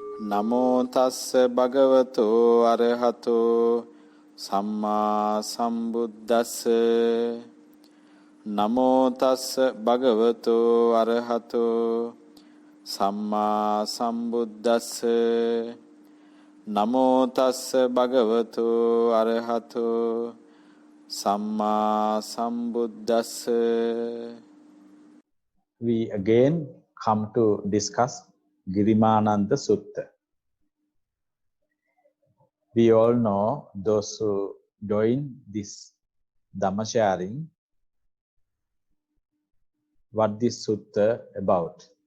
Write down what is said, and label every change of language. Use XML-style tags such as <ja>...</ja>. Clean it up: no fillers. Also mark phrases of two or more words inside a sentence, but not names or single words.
<pi>නමෝ තස්ස භගවතු අරහතෝ සම්මා සම්බුද්දස්ස නමෝ තස්ස භගවතු අරහතෝ සම්මා සම්බුද්දස්ස නමෝ තස්ස භගවතු අරහතෝ සම්මා සම්බුද්දස්ස.</pi> <en>We again come to discuss Girimānanda Sutta. We all know, those who join this Dhamma sharing, what this sutta about.</en>